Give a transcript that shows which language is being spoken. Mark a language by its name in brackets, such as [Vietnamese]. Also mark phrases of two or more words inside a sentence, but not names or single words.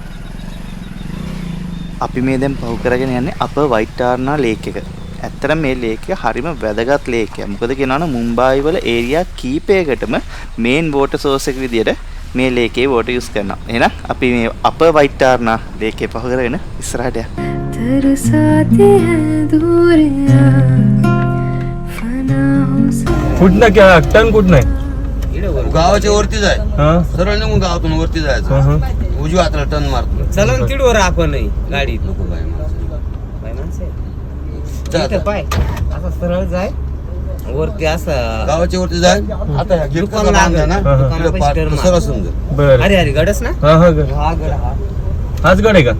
[Sinhala] අපි මේ දැන් පහු කරගෙන යන්නේ අප වයිටාර්නා ලේක් එක. ඇත්තටම මේ ලේක් එක හරිම වැදගත් ලේක් එකක්. මොකද කියනවනම් මුම්බායි වල ඒරියා කීපයකටම [English] main water source [Sinhala] එක විදියට මේ ලේකේ [English] water use [Sinhala] කරනවා. එහෙනම් අපි මේ අප වයිටාර්නා ලේකේ පහු කරගෙන ඉස්සරහට යන්න. [Hindi] तरसाते हैं दूरियां फना हो [Marathi] कुठनं क्या टन कुठनं आहे गावाच्या वरती जाय हा सरळ निघून गावातून वरती जायचं उजव्या हाताला टर्न मारतो चला ना तिडवर आपण गाडीत नको बाय बाय माणसे इथं पाय असं सरळ जाय वरती असं गावाच्या वरती जाय आता ह्या गेट दुकान लागलं ना दुकानापाशी turn मार. सरळ समजा बर अरे अरे गडस ना हा हा गड हा गड हा हाच गड आहे का